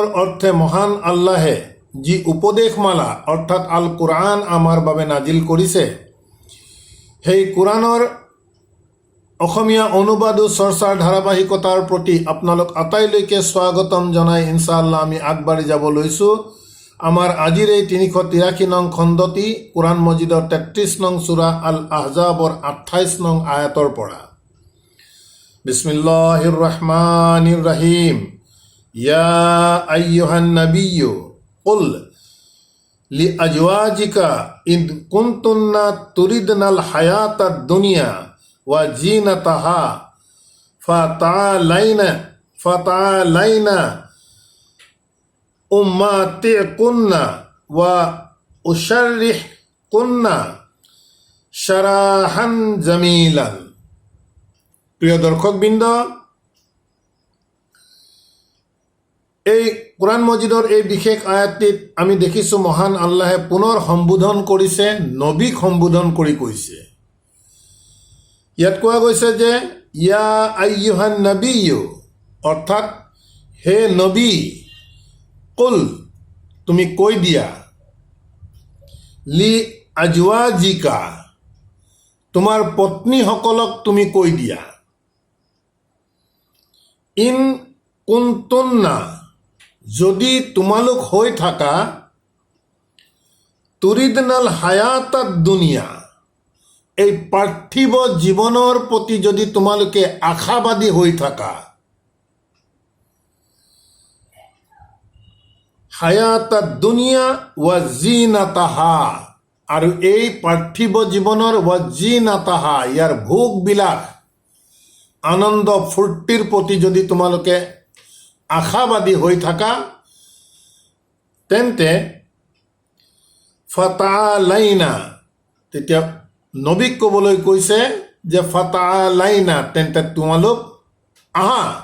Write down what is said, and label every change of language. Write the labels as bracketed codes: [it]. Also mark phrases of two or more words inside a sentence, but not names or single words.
[as] অৰ্থে মহান আল্লাহে যি উপদেশমালা অৰ্থাৎ আল কোৰআন আমাৰ বাবে নাজিল কৰিছে, সেই কোৰআনৰ অসমীয়া অনুবাদ চৰ্চাৰ ধাৰাবাহিকতাৰ প্ৰতি আপোনালোক আটাইলৈকে স্বাগতম জনাই ইনশাআল্লাহ আমি আগবাঢ়ি যাব লৈছোঁ আমাৰ আজিৰ এই ৩৮৩ নং খণ্ডটি কোৰআন মজিদৰ ৩৩ নং সূৰা আল আহজাবৰ ২৮ নং আয়াতৰ পৰা। [ar] بسم الله الرحمن الرحيم. يا أيها النبي قل لأزواجك إن كنتن تردن الحياة الدنيا وزينتها فتعالين أمتعكن وأسرحكن سراحا جميلا. [as] প্রিয় দর্শকবৃন্দ, এই কোরআন মজিদৰ এই বিশেষ আয়াতটিত আমি দেখিছোঁ মহান আল্লাহে পুনৰ সম্বোধন কৰিছে, নবীক সম্বোধন কৰি কৈছে। ইয়াত কোৱা গৈছে যে [ar] يا أيها النبي, [as] অৰ্থাৎ হে নবী, কুল তুমি কৈ দিয়া, [ar] لأزواجك [as] তোমাৰ পত্নীসকলক তুমি কৈ দিয়া, [ar] إن كنتن [as] যদি তোমালোক হৈ থাকা, [ar] تردن الحياة الدنيا [as] এই পাৰ্থিৱ জীৱনৰ প্ৰতি যদি তোমালোকে আশাবাদী হৈ থাকা, [ar] الحياة الدنيا وزينتها [as] আৰু এই পাৰ্থিৱ জীৱনৰ [ar] وزينتها [as] ইয়াৰ ভোগ বিলাস আনন্দ ফূৰ্তিৰ প্ৰতি যদি তোমালোকে আশাবাদী হৈ থাকা, তেন্তে ফাতাআলাইনা, তেতিয়া নবীক ক'বলৈ কৈছে যে ফাতাআলাইনা তেন্তে তোমালোক আহা,